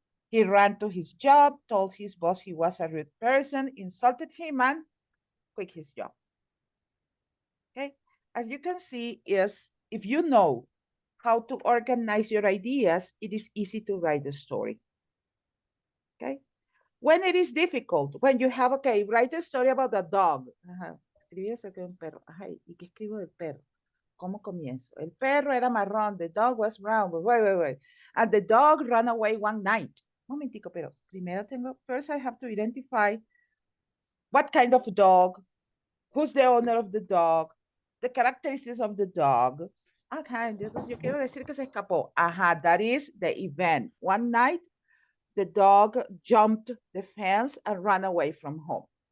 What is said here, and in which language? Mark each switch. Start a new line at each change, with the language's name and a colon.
English: He ran to his job, told his boss he was a rude person, insulted him, and quit his job. Okay, as you can see, is if you know how to organize your ideas, it is easy to write the story. Okay, when it is difficult, when you have, okay, write a story about a dog.
Spanish: Escribí eso que un perro. Ay, ¿y qué escribo del perro? ¿Cómo comienzo? El perro era marrón,
English: the dog was brown. Wait. And the dog ran away one night.
Spanish: Momentico, pero primero
English: first I have to identify what kind of dog, who's the owner of the dog, the characteristics of the dog.
Spanish: Ajá, entonces yo quiero decir que se escapó.
English: Ajá, that is the event. One night, the dog jumped the fence and ran away from home.